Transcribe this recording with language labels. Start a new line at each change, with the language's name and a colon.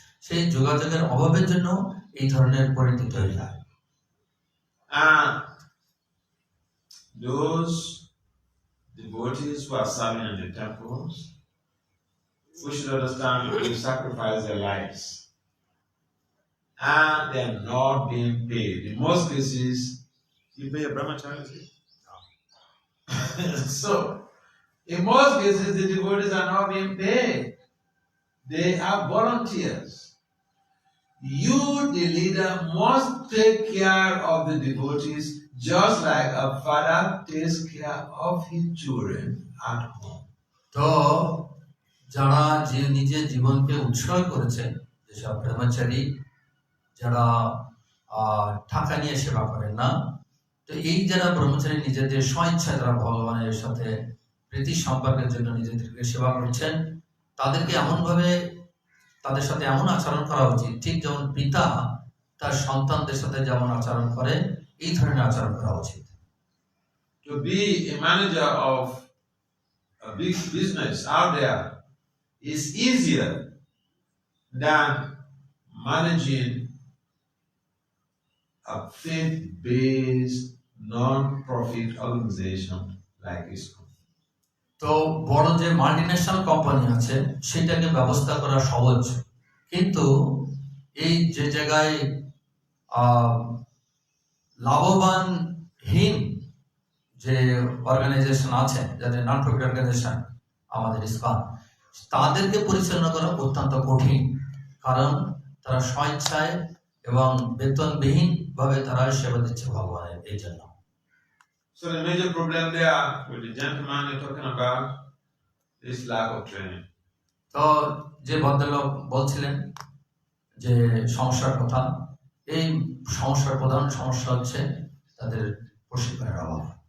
Bangla: সেই যোগাযোগের অভাবের জন্য এই ধরনের পরিস্থিতি তৈরি হয়।
English: Those devotees who are serving in the temples, we should understand they sacrifice their lives and they are not being paid. In most cases, you pay a brahmachari. So, in most cases, the devotees are not being paid. they are volunteers. You, the leader, must take care of the devotees just like a father takes care of his children at home.
Bangla: তো যারা যে নিজের জীবনকে উৎসর্গ করেছে, যেসব ব্রহ্মচারী যারা টাকা নিয়ে সেবা করেন না, তো এই যারা ব্রহ্মচারী নিজেদের স্বইচ্ছা যারা ভগবানের সাথে প্রীতি সম্পর্কের জন্য নিজেদেরকে সেবা করছেন, তাদেরকে এমনভাবে তাদের সাথে এমন আচরণ করা উচিত, ঠিক যেমন পিতা তার সন্তানদের সাথে যেমন আচরণ করে, এই ধরনের আচরণ করা উচিত।
English: To be a manager of a big business out there is easier than managing a faith-based non-profit organization like ISKCON.
Bangla: তো বড় যে মাল্টিন্যাশনাল কোম্পানি আছে সেটাকে ব্যবস্থা করা সহজ, কিন্তু এই যে জায়গায় লাভবানহীন যে অর্গানাইজেশন আছে, যাদের নন প্রফিট অর্গানাইজেশন আমাদের ইসকন, তাদেরকে পরিচালনা করা অত্যন্ত কঠিন, কারণ তারা স্বেচ্ছায় এবং বেতনবিহীন ভাবে তারা সেবা দিচ্ছে ভগবানের। এই জন্য
English: So the major problem there with the gentleman you're talking about is lack of training.
Bangla: তো যে ভদ্রলোক বলছিলেন যে সমস্যার কথা, এই সমস্যার প্রধান সমস্যা হচ্ছে তাদের প্রশিক্ষণের অভাব।